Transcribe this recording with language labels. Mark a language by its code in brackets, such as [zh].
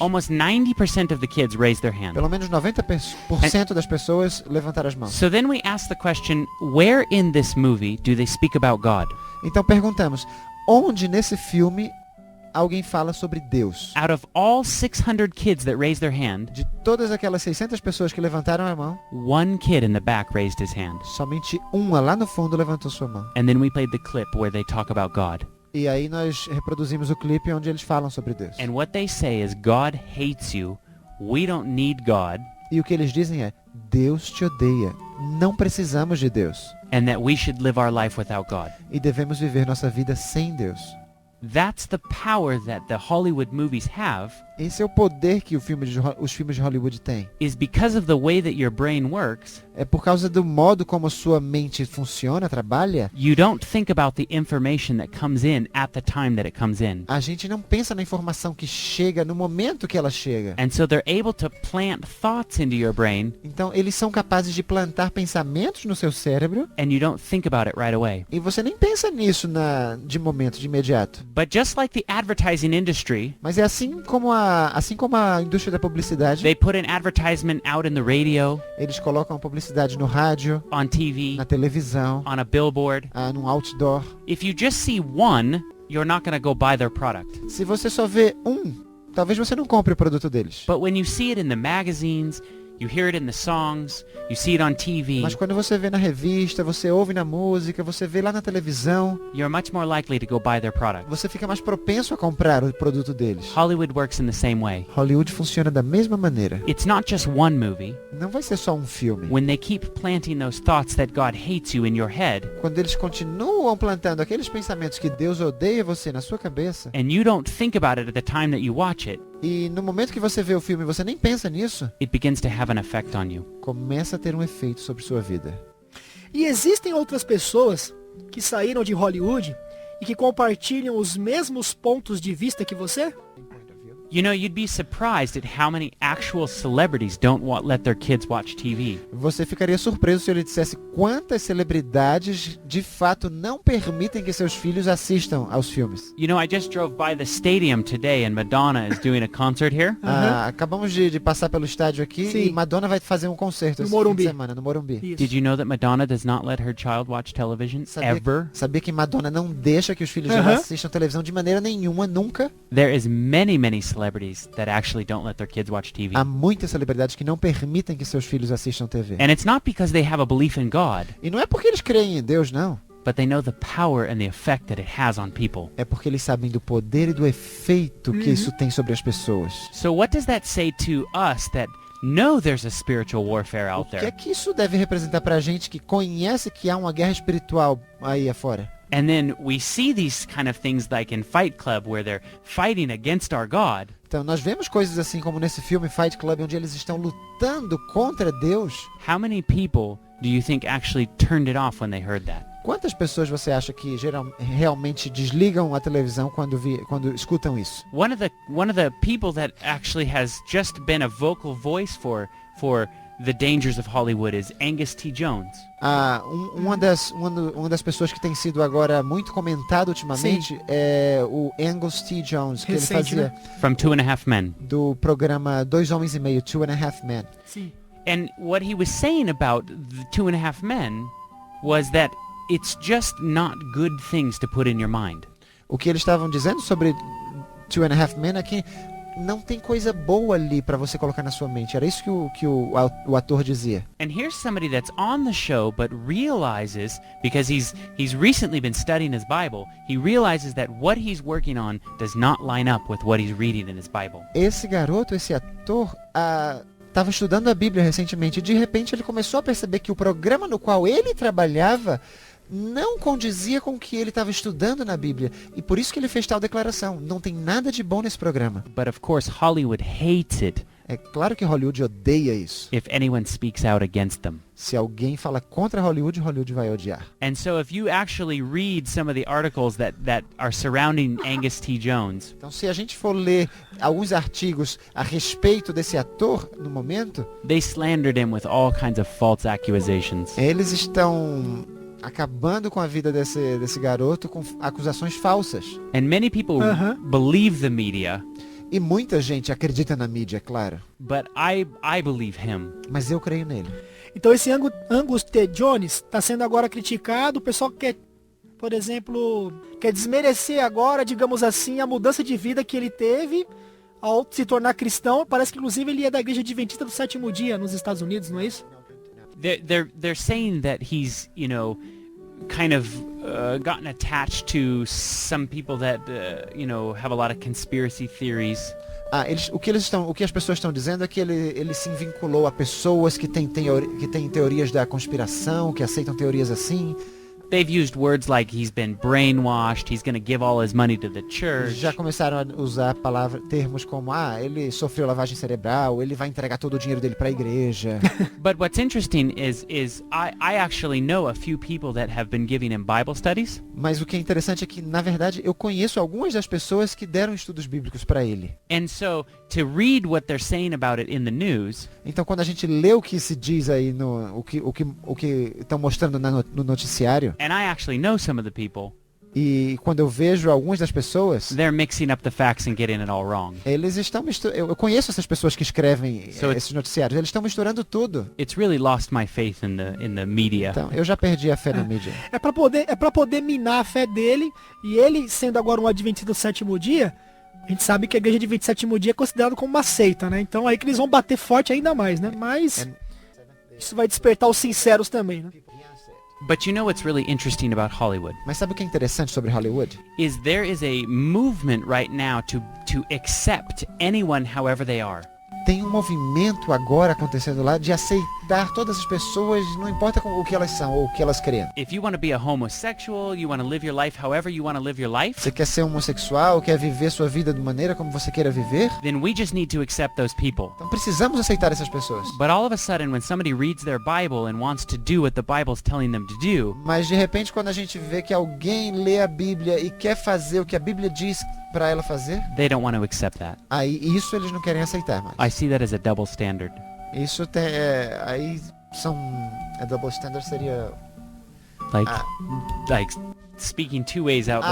[en] Almost 90% of the kids raised their hand. [pt] Pelo menos 90% das pessoas levantaram as mãos. [en] So then we asked the question, where in this movie do they speak about God? [pt] Então perguntamos, onde nesse filme alguém fala sobre Deus? [en] Out of all 600 kids that raised their hand, [pt] De todas aquelas 600 pessoas que levantaram a mão, [en] one kid in the back raised his hand. [pt] somente uma lá no fundo levantou sua mão. [en] And then we played the clip where they talk about God. [pt] E aí nós reproduzimos o clipe onde eles falam sobre Deus. [en] And what they say is, God hates you. We don't need God. [pt] E o que eles dizem é, Deus te odeia. Não precisamos de Deus. [en] And that we should live our life without God. [pt] E devemos viver nossa vida sem Deus. [en] That's the power that the Hollywood movies have, [pt] Esse é o poder que os filmes de Hollywood têm. [en] is because of the way that your brain works. [pt] É por causa do modo como a sua mente funciona, trabalha. [en] You don't think about the information that comes in at the time that it comes in. [pt] A gente não pensa na informação que chega no momento que ela chega. [en] And so they're able to plant thoughts into your brain, [pt] Então, eles são capazes de plantar pensamentos no seu cérebro [en] and you don't think about it right away. [pt] e você nem pensa nisso de momento, de imediato. [en] But just like the advertising industry, [pt] Mas é assim como a indústria da publicidade, [en] they put an advertisement out in the radio, [pt] eles colocam a publicidade no rádio, [en] on TV, [pt] na televisão, [en] on a billboard. [pt] num outdoor. [en] If you just see one, you're not going to go buy their product. [pt] Se você só vê talvez você não compre o produto deles. [en] But when you see it in the magazines, you hear it in the songs, you see it on TV, [pt] Mas quando você vê na revista, você ouve na música, você vê lá na televisão, [en] you're much more likely to go buy their product. [pt] você fica mais propenso a comprar o produto deles. [en] Hollywood works in the same way. [pt] Hollywood funciona da mesma maneira. [en] It's not just one movie. [pt] Não vai ser só um filme. [en] When they keep planting those thoughts that God hates you in your head, [pt] Quando eles continuam plantando aqueles pensamentos que Deus odeia você na sua cabeça, [en] and you don't think about it at the time that you watch it, [pt] e no momento que você vê o filme você nem pensa nisso, [en] it begins to have an effect on you. [pt] começa a ter um efeito sobre sua vida. E existem outras pessoas que saíram de Hollywood e que compartilham os mesmos pontos de vista que você? [en] You know, you'd be surprised at how many actual celebrities don't let their kids watch TV. [pt] Você ficaria surpreso se eu lhe dissesse quantas celebridades de fato não permitem que seus filhos assistam aos filmes. [en] You know, I just drove by the stadium today and Madonna is doing a concert here. [pt] Acabamos de passar pelo estádio aqui. Sim. E Madonna vai fazer um concerto No esse Morumbi. fim de semana, no Morumbi. Isso. [en] Did you know that Madonna does not let her child watch television ever? [pt] Sabia que Madonna não deixa que os filhos dela assistam televisão de maneira nenhuma, nunca? [en] There is many celebrities that actually don't let their kids watch TV. [pt] Há muitas celebridades que não permitem que seus filhos assistam TV. [en] And it's not because they have a belief in God, [pt] E não é porque eles creem em Deus, não. [en] but they know the power and the effect that it has on people. [pt] É porque eles sabem do poder e do efeito que isso tem sobre as pessoas. [en] So what does that say to us that know there's a spiritual warfare [pt] O [en] out [pt] que é [en] there? [pt] que isso deve representar pra gente que conhece que há uma guerra espiritual aí afora? [en] And then we see these kind of things like in Fight Club where they're fighting against our God. [pt] Então, nós vemos coisas assim como nesse filme Fight Club, onde eles estão lutando contra Deus. [en] How many people do you think actually turned it off when they heard that? [pt] Quantas pessoas você acha que realmente desligam a televisão quando escutam isso? [en] One of the people that actually has just been a vocal voice for the dangers of Hollywood is Angus T. Jones. [pt] Uma das pessoas que tem sido agora muito comentado ultimamente é o Angus T. Jones, que Recente, ele fazia [en] From 2.5 Men. [pt] do programa 2 Homens e Meio, 2.5 Men. Sim. [en] And what he was saying about the 2.5 Men was that it's just not good things to put in your mind. [pt] O que eles estavam dizendo sobre 2.5 Men é que não tem coisa boa ali pra você colocar na sua mente. Era isso que o ator dizia. [en] And here's somebody that's on the show but realizes, because he's recently been studying his Bible, he realizes that what he's working on does not line up with what he's reading in his Bible. [pt] Esse garoto, esse ator, estava estudando a Bíblia recentemente e de repente ele começou a perceber que o programa no qual ele trabalhava não condizia com o que ele estava estudando na Bíblia. E por isso que ele fez tal declaração. Não tem nada de bom nesse programa. [en] But of course Hollywood hates it [pt] É claro que Hollywood odeia isso. [en] if anyone speaks out against them. [pt] Se alguém fala contra Hollywood, Hollywood vai odiar. [en] And so if you actually read some of the articles that are surrounding Angus T. Jones, [pt] Então, se a gente for ler alguns artigos a respeito desse ator no momento, [en] they slandered him with all kinds of false accusations. [pt] eles estão acabando com a vida desse garoto com acusações falsas. [en] And many people believe the media, [pt] E muita gente acredita na mídia, é claro. [en] but I believe him. [pt] Mas eu creio nele. Então esse Angus T. Jones está sendo agora criticado. O pessoal quer, por exemplo, quer desmerecer agora, digamos assim, a mudança de vida que ele teve ao se tornar cristão. Parece que inclusive ele é da Igreja Adventista do Sétimo Dia nos Estados Unidos, não é isso? [en] They're saying that he's, you know, kind of gotten attached to some people that you know, have a lot of conspiracy theories. [pt] O que as pessoas estão dizendo é que ele se vinculou a pessoas que têm teorias da conspiração, que aceitam teorias assim. [en] they've used words like he's been brainwashed, he's going to give all his money to the church. [pt] Já começaram a usar termos como, ele sofreu lavagem cerebral, ele vai entregar todo o dinheiro dele para a igreja. [en] But what's interesting is I actually know a few people that have been giving him Bible studies. [pt] Mas o que é interessante é que, na verdade, eu conheço algumas das pessoas que deram estudos bíblicos para ele. [en] And so to read what they're saying about it in the news, [pt] Então, quando a gente lê o que se diz aí o que estão mostrando no noticiário, [en] and I actually know some of the people, [pt] e quando eu vejo algumas das pessoas, [en] they're mixing up the facts and getting it all wrong. [pt] eles estão eu conheço essas pessoas que escrevem [en] So [pt] esses noticiários, eles estão misturando tudo. [en] It's really lost my faith in the media. [pt] Então, eu já perdi a fé na mídia. É pra poder minar a fé dele, e ele, sendo agora um adventista do sétimo dia, a gente sabe que a igreja de 27º dia é considerada como uma seita, né? Então aí que eles vão bater forte ainda mais, né? Mas isso vai despertar os sinceros também, né? [en] But you know what's really interesting about Hollywood? [pt] Mas sabe o que é interessante sobre Hollywood? [en] Is there is a movement right now to accept anyone however they are. [pt] Tem um movimento agora acontecendo lá de aceitar todas as pessoas, não importa o que elas são ou o que elas creem. [en] If you want to be a homosexual, you want to live your life however you want to live your life, [pt] Você quer ser homossexual, quer viver sua vida de maneira como você queira viver? [en] then we just need to accept those people. [pt] Então precisamos aceitar essas pessoas. [en] But all of a sudden when somebody reads their Bible and wants to do what the Bible's telling them to do, [pt] Mas de repente quando a gente vê que alguém lê a Bíblia e quer fazer o que a Bíblia diz para ela fazer, [en] they don't want to accept that. [pt] aí isso eles não querem aceitar mais. [en] I see that as a double standard. [pt] Isso aí são [en] a double standard [pt] seria [en] Like Ah. like speaking two ways out the